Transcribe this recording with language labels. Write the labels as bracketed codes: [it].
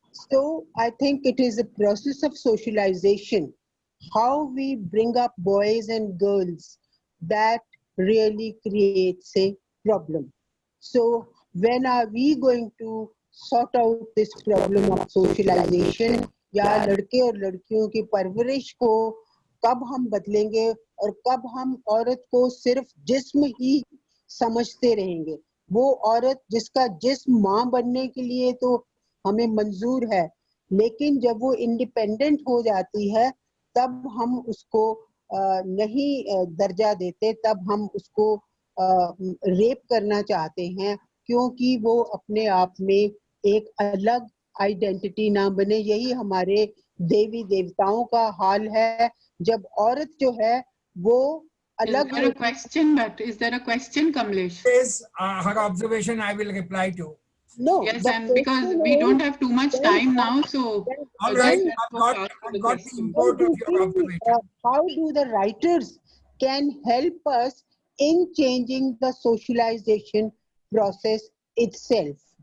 [en] So I think it is a process of socialization, how we bring up boys and girls, that really creates a problem. So when are we going to sort out this problem of socialization? [hi] या लड़के और लड़कियों की परवरिश को कब हम बदलेंगे और कब हम औरत को सिर्फ जिस्म ही समझते रहेंगे? वो औरत जिसका जिस्म माँ बनने के लिए तो हमें मंजूर है, लेकिन जब वो इंडिपेंडेंट हो जाती है तब हम उसको नहीं दर्जा देते, तब हम उसको रेप करना चाहते हैं, क्योंकि वो अपने आप में एक अलग आइडेंटिटी ना बने। यही हमारे देवी देवताओं का हाल है, जब औरत जो है वो अलग। [en] Is there a question, Kamlesh? Is her observation I will reply to. No. Yes, and because we don't have too much time now, so all right, I've got the import of your observation. How do the writers can help us in changing the socialization process itself?